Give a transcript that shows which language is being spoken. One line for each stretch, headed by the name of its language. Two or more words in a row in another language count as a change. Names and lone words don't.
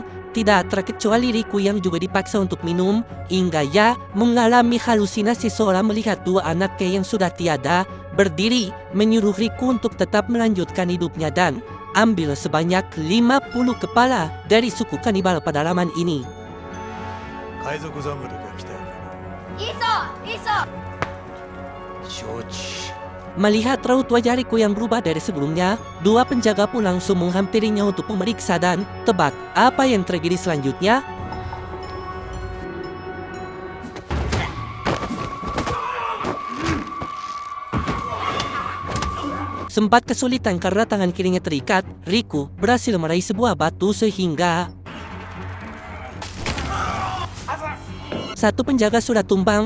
Indonesian: Tidak terkecuali Riku yang juga dipaksa untuk minum, hingga ia mengalami halusinasi seolah melihat dua anaknya yang sudah tiada berdiri, menyuruh Riku untuk tetap melanjutkan hidupnya dan ambil sebanyak 50 kepala dari suku kanibal pedalaman ini.
Japanese: 海賊侍が来たよ。いいぞいいぞ。承知。
Indonesian: Melihat raut wajah Riku yang berubah dari sebelumnya, dua penjaga pun langsung menghampirinya untuk memeriksa dan tebak apa yang terjadi selanjutnya. Sempat kesulitan karena tangan kirinya terikat, Riku berhasil meraih sebuah batu sehingga satu penjaga sudah tumbang.